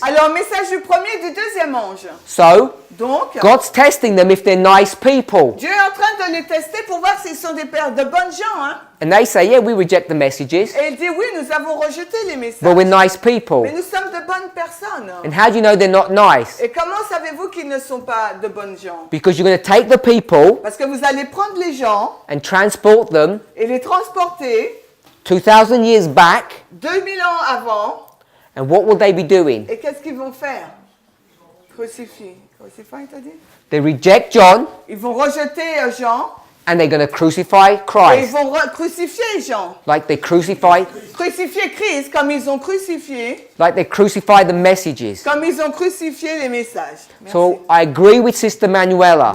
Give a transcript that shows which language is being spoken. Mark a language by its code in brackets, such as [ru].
[fr] Alors, message du premier et du deuxième ange. [en] So, [fr] Donc, [en] God's testing them if they're nice people. [fr] Dieu est en train de les tester pour voir s'ils sont des pères de bonnes gens. Hein? [en] And they say, yeah, we reject the messages, [fr] Et il dit, oui, nous avons rejeté les messages. [en] but we're nice people. [fr] Mais nous sommes de bonnes personnes. [en] And how do you know they're not nice? [fr] Et comment savez-vous qu'ils ne sont pas de bonnes gens? [en] Because you're going to take the people [fr] Parce que vous allez prendre les gens [en] and transport them [fr] et les transporter [en] 2,000 years back, [fr] 2000 ans avant. [en] and what will they be doing? [fr] Et qu'est-ce qu'ils vont faire? Crucifier. Crucifier, t'as dit? [en] They reject John, [fr] Ils vont rejeter Jean [en] and they're going to crucify [fr] et ils [en] Christ, [fr] vont crucifier Jean. [en] like they crucify, [fr] Crucifier Christ comme ils ont crucifié, [en] like they crucify the messages. [fr] comme ils ont crucifié les messages. Merci. [en] So I agree with Sister Manuela.